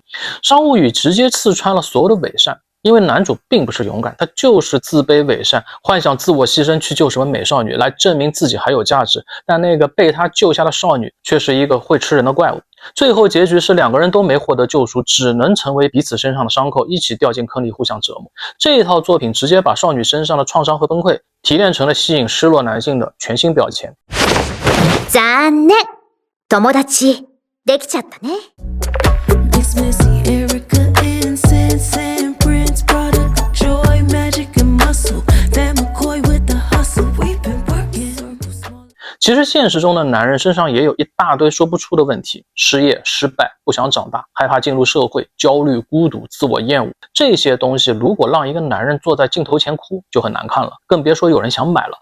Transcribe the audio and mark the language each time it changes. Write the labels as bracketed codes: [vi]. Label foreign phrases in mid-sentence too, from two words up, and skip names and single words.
[zh] 商务语直接刺穿了所有的伪善，因为男主并不是勇敢，他就是自卑伪善，幻想自我牺牲去救什么美少女来证明自己还有价值，但那个被他救下的少女却是一个会吃人的怪物。最后结局是两个人都没获得救赎，只能成为彼此身上的伤口，一起掉进坑里互相折磨。这一套作品直接把少女身上的創傷和崩溃提炼成了吸引失落男性的全新标签。 [ja] 残念、友達できちゃったね。 [zh] 其实现实中的男人身上也有一大堆说不出的问题，失业、失败、不想长大、害怕进入社会、焦虑、孤独、自我厌恶，这些东西如果让一个男人坐在镜头前哭就很难看了，更别说有人想买了。